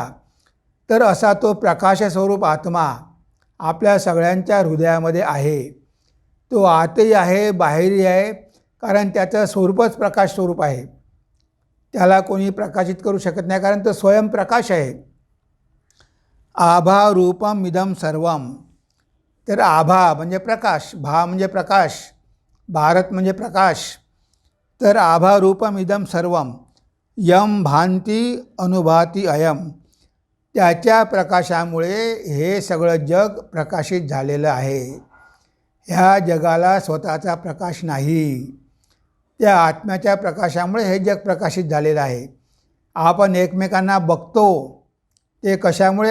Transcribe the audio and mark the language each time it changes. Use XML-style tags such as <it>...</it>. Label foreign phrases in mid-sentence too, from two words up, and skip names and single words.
<mr>तर असा तो प्रकाशस्वरूप आत्मा आपल्या सगळ्यांच्या हृदयामध्ये आहे. तो आतही आहे, बाहेरही आहे, कारण त्याचं स्वरूपच प्रकाश स्वरूप आहे. त्याला कोणी प्रकाशित करू शकत नाही, कारण तो स्वयंप्रकाश आहे.</mr> <sa>आभा रूपम इदम सर्वम.</sa> <mr>तर आभा म्हणजे प्रकाश, भा म्हणजे प्रकाश, भारत म्हणजे प्रकाश.</mr> <sa>तर आभा रूपम इदम सर्वम यम भांती अनुभाती अयम.</sa> <mr>त्याच्या प्रकाशामुळे हे सगळं जग प्रकाशित झालेलं आहे. ह्या जगाला स्वतःचा प्रकाश नाही. त्या आत्म्याच्या प्रकाशामुळे हे जग प्रकाशित झालेलं आहे. आपण एकमेकांना बघतो ते कशामुळे?</mr>